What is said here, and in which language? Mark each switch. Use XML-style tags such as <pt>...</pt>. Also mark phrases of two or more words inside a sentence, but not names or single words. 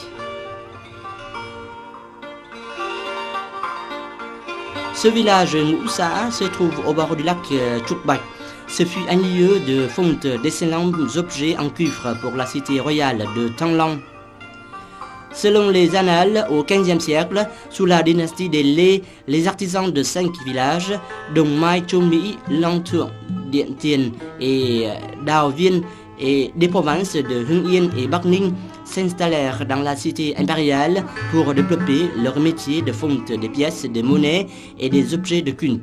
<fr>Ce village Ngũ Sa se trouve au bord du lac Trúc Bạch. Ce fut un lieu de fonte d'excellents objets en cuivre pour la cité royale de Thăng Long. Selon les annales, au XVe siècle, sous la dynastie des Lê, les artisans de 5 villages, dont Mai Châu Mỹ, Long Thượng, Điện Tiền et Đào Viên, et des provinces de Hưng Yên et Bắc Ninh, s'installèrent dans la cité impériale pour développer leur métier de fonte des pièces de monnaie et des objets de culte.</fr>